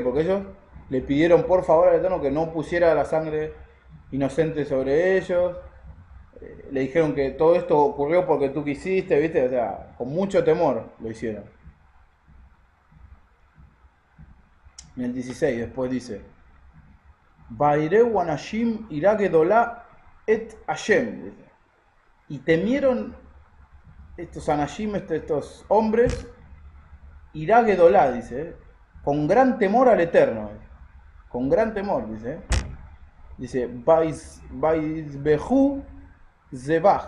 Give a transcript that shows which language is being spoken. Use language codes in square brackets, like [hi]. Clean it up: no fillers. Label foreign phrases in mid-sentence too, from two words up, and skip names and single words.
[es] Porque ellos le pidieron por favor al Eterno que no pusiera la sangre inocente sobre ellos. Le dijeron que todo esto ocurrió porque tú quisiste, ¿viste? O sea, con mucho temor lo hicieron. En el 16 después dice, [he] וייראו האנשים יראה גדולה את השם, [es] dice. Y temieron estos anashim, estos hombres, iragedola, dice, con gran temor al Eterno. Con gran temor, dice. Dice, [he] ויזבחו זבח.